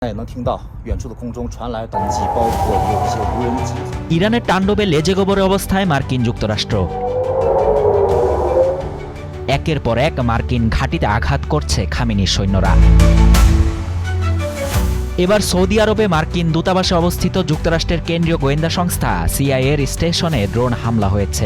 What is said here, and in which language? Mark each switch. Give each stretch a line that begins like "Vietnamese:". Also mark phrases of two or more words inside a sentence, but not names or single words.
Chinese: 也能听到远处的空中传来短击，包括有一些无人机。
Bangla: ইরানের তাণ্ডবে লেজে গোবরে অবস্থায় মার্কিন যুক্তরাষ্ট্র। একের পর এক মার্কিন ঘাঁটিতে আঘাত করছে খামেনির সৈন্যরা। এবার সৌদি আরবে মার্কিন দূতাবাসে অবস্থিত যুক্তরাষ্ট্রের কেন্দ্রীয় গোয়েন্দা সংস্থা সিআইএর স্টেশনে ড্রোন হামলা হয়েছে।